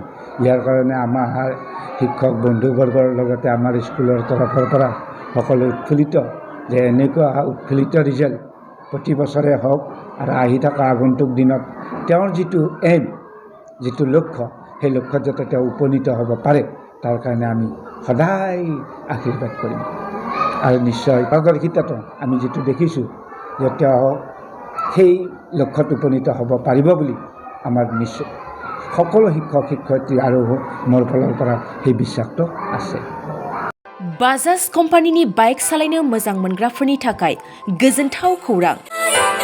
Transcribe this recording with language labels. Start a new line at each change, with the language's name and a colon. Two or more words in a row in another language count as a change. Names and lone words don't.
Assamese: ইয়াৰ কাৰণে আমাৰ শিক্ষক বন্ধুবৰ্গৰ লগতে আমাৰ স্কুলৰ তৰফৰ পৰা সকলো উৎফুল্লিত যে এনেকুৱা উৎফুল্লিত ৰিজাল্ট প্ৰতি বছৰে হওক আৰু আহি থকা আগন্তুক দিনত তেওঁৰ যিটো এইম, যিটো লক্ষ্য, সেই লক্ষ্যত যাতে তেওঁ উপনীত হ'ব পাৰে, তাৰ কাৰণে আমি সদায় আশীৰ্বাদ কৰিম। আৰু নিশ্চয় পাৰদৰ্শিতাটো আমি যিটো দেখিছোঁ যে তেওঁ সেই লক্ষ্যত উপনীত হ'ব পাৰিব বুলি আমাৰ নিশ্চয় সকলো শিক্ষক শিক্ষয়িত্ৰী আৰু মোৰ ফালৰ পৰা সেই বিশ্বাসটো আছে।
Bodo: बाजाज कम्पानिनि बाइक सालायनो मोजां मोनग्राफोरनि थाखाय गोजोनथाव खौरां।